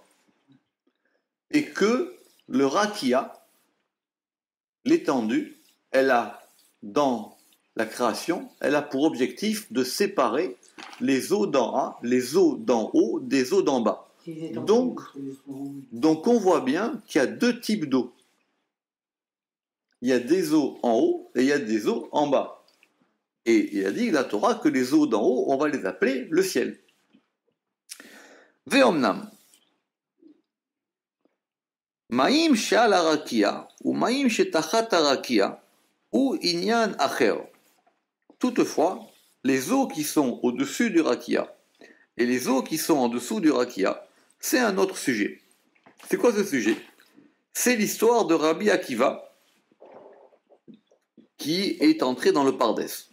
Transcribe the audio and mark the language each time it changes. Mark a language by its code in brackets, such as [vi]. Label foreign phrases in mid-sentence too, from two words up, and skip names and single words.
[fr] Et que le Rakia, l'étendue, elle a, dans la création, elle a pour objectif de séparer les eaux d'en haut des eaux d'en bas. Donc on voit bien qu'il y a 2 types d'eau. Il y a des eaux en haut et il y a des eaux en bas. Et il a dit, la Torah, que les eaux d'en haut, on va les appeler le ciel. Veomnam. [he] מים שעל הרקיע או מים שתחת הרקיע או עניין אחר. [fr] Toutefois, les eaux qui sont au-dessus du rakia et les eaux qui sont en dessous du rakia, c'est un autre sujet. C'est quoi ce sujet? C'est l'histoire de Rabbi Akiva qui est entré dans le Pardès.